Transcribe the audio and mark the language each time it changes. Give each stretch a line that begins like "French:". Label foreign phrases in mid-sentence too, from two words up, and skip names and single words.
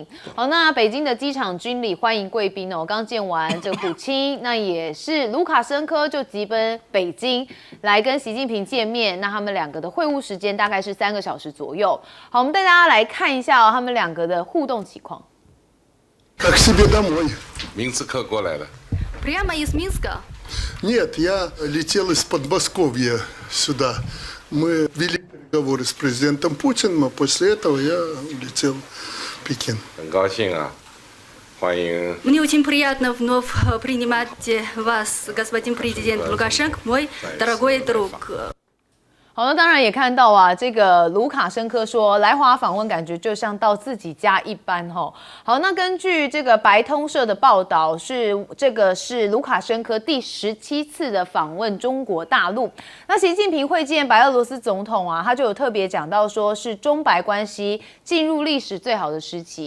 Chinese: 好，那北京的机场军礼欢迎贵宾刚见完这个普京，那也是卢卡申科就急奔北京来跟习近平见面。那他们两个的会晤时间大概是3个小时左右。好，我们带大家来看一下他们两个的互动情况。
Russian: Как себе домой? Минска
Chinese: 过来了。
Russian: Прямо из Минска? Нет, я летел из Подмосковья сюда. Мы вели переговоры с президентом Путиным, а после этого я улетел в Пекин.
Chinese: 很高兴啊，欢迎。
Russian: Мне очень приятно вновь принимать вас, господин президент Лукашенко, мой дорогой друг.
Chinese: 好，那当然也看到啊，这个卢卡申科说来华访问，感觉就像到自己家一般吼。好，那根据这个白通社的报道，是卢卡申科第17次的访问中国大陆。那习近平会见白俄罗斯总统啊，他就有特别讲到说是中白关系进入历史最好的时期。